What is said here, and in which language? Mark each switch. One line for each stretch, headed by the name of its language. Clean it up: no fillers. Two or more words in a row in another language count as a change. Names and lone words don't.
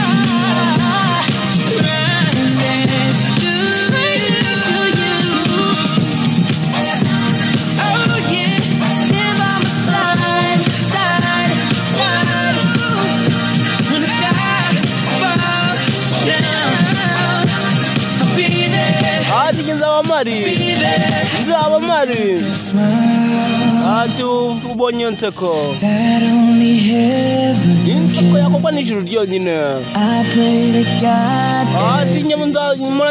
English: Oh yeah, stand by my side, side, side. When the sky falls down, I'll be there,
Kinyarwanda: njye nzaba mpari.
English: be there.
Kinyarwanda: nzaba mpari.
English: Smile
Kinyarwanda: ubonye inseko.
English: that only heaven
Kinyarwanda: inseko
English: can.
Kinyarwanda: yakogwa n'ijuru ryonyine.
English: I pray to God.
Kinyarwanda: njye